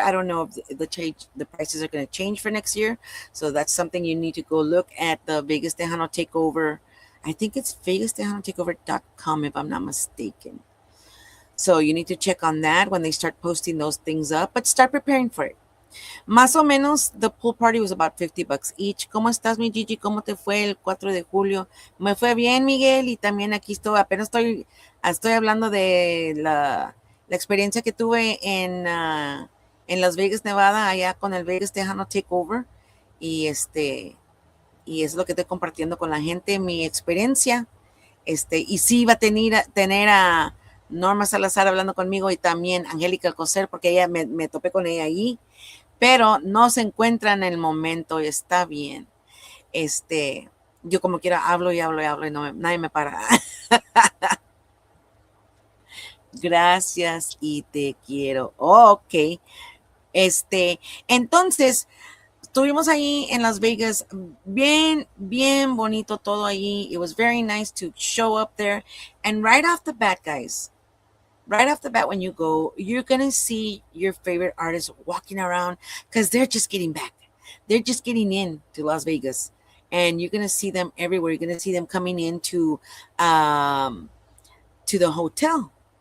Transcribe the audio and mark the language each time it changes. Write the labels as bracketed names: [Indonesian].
[English] I don't know if the prices are going to change for next year. So that's something you need to go look at, the Vegas Tejano Takeover. I think it's VegasTejanoTakeover.com if I'm not mistaken. So you need to check on that when they start posting those things up, but start preparing for it. [Spanish] Más o menos, [English] the pool party was about $50 each. [Spanish] ¿Cómo estás, mi Gigi? ¿Cómo te fue el 4 de julio? Me fue bien, Miguel, y también aquí apenas estoy hablando de la experiencia que tuve en Las Vegas, Nevada, allá con el Vegas Tejano Takeover. Y y es lo que estoy compartiendo con la gente, mi experiencia. Y sí iba a tener a Norma Salazar hablando conmigo, y también Angelica Alcoser, porque ella me topé con ella ahí, pero no se encuentra en el momento y está bien. Yo como quiera hablo y hablo y hablo y nadie me para. Gracias y te quiero. Ok. Entonces, estuvimos ahí en Las Vegas, bien, bien bonito todo ahí. [English] It was very nice to show up there. And right off the bat, guys, right off the bat, when you go, you're going to see your favorite artists walking around, because they're just getting back. They're just getting in to Las Vegas. And you're going to see them everywhere. You're going to see them coming into to the hotel.